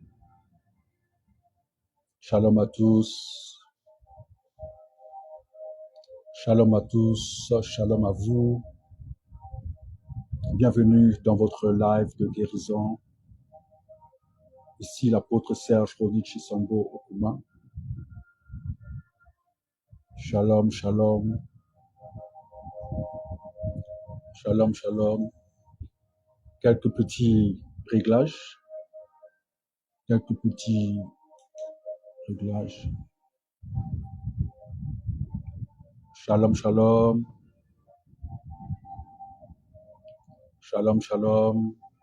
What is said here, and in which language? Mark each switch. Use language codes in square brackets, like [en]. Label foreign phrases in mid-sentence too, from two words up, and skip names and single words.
[fr] Shalom à tous. Shalom à tous. Shalom à vous. Bienvenue dans votre live de guérison. Ici l'apôtre Serge Roni Chisombo Okuma. [he] שלום, שלום. שלום, שלום. [fr] Quelques petits réglages. Quelques petits réglages. [he] שלום, שלום. שלום, שלום.